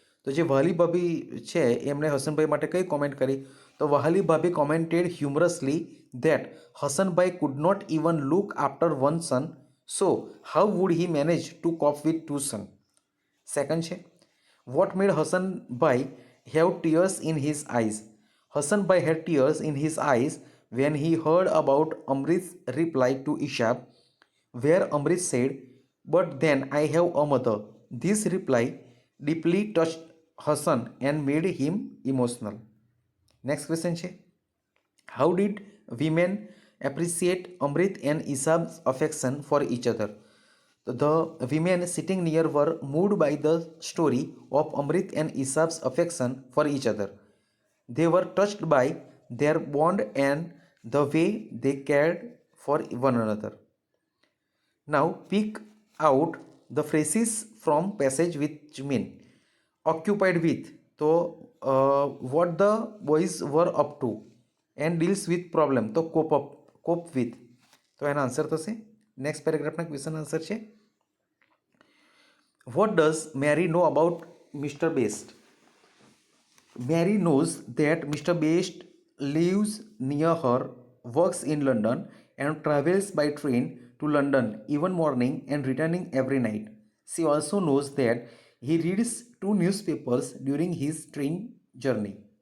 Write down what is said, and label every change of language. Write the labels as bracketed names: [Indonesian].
[Gujarati] તો જે વહાલી ભાભી છે એમણે હસનભાઈ માટે કઈ કોમેન્ટ કરી? [English] તો વહાલી ભાભી commented humorously that Hasanbhai could not even look after one son, so how would he manage to cope with two son. Second છે what made Hasanbhai have tears in his eyes. Hasanbhai had tears in his eyes when he heard about Amrit's reply to Ishab, where Amrit said, "But then I have a mother." This reply deeply touched Hassan and made him emotional. Next question છે how did women appreciate Amrit and Ishab's affection for each other? The women sitting near were moved by the story of Amrit and Ishab's affection for each other. They were touched by their bond and the way they cared for one another. Now pick out the phrases from passage which mean occupied with, so what the boys were up to, and deals with problem, તો cope with. [Gujarati] તો એનો answer થશે next પેરેગ્રાફના question answer છે [English] what does Mary know about Mr. Best? Mary knows that Mr. Best lives near her, works in London, and travels by train to London even morning and returning every night. She also knows that he reads 2 newspapers during his train journey.